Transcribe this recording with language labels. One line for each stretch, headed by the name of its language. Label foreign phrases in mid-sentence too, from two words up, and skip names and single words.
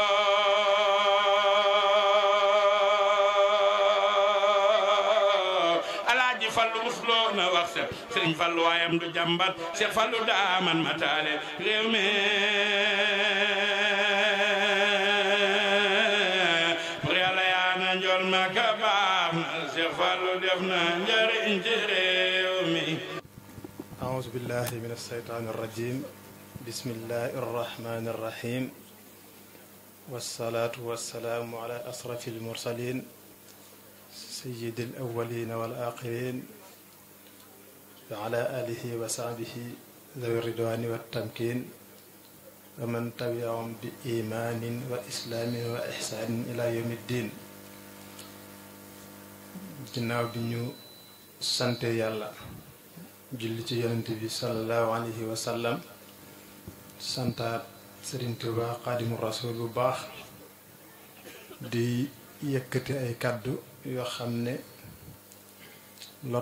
Wolof: Fallu musloo na wax sa Sëriñ Fallu waayam du jàmbat Seex Fallu daa man ma taale réew mi pour Yàlla yaa na njool ma ka baax na Seex Fallu def na njariñ ci réew mi
Arabic: أعوذ بالله من الشيطان الرجيم بسم الله الرحمن الرحيم والصلاة والسلام على أشرف المرسلين سيد الأولين والآخرين وعلى آله وصحبه ذوي الرضوان والتمكين ومن تبعهم بإيمان وإسلام وإحسان إلى يوم الدين
Wolof: ginnaaw bi ñu sante yàlla julli ci yonent bi
Arabic: صلى الله عليه وسلم
Wolof: santaat Sëriñ Tuubaa Xaadimu Rasuul bu baax di yëkkati ay kàddu yoo xam ne lott